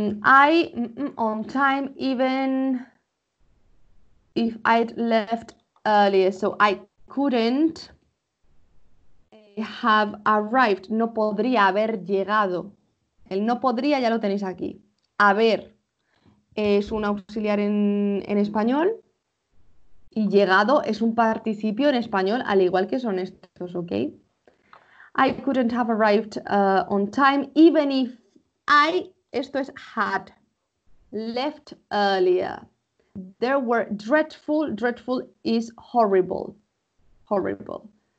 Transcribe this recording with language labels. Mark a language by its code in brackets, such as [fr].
[en] I on time even if I'd left earlier, so I couldn't have arrived. [es] No podría haber llegado. El no podría ya lo tenéis aquí. Haber es un auxiliar en español y llegado es un participio en español, al igual que son estos, ¿ok? [en] I couldn't have arrived on time even if I, [es] esto es [en] had, left earlier. There were dreadful, dreadful is horrible, horrible.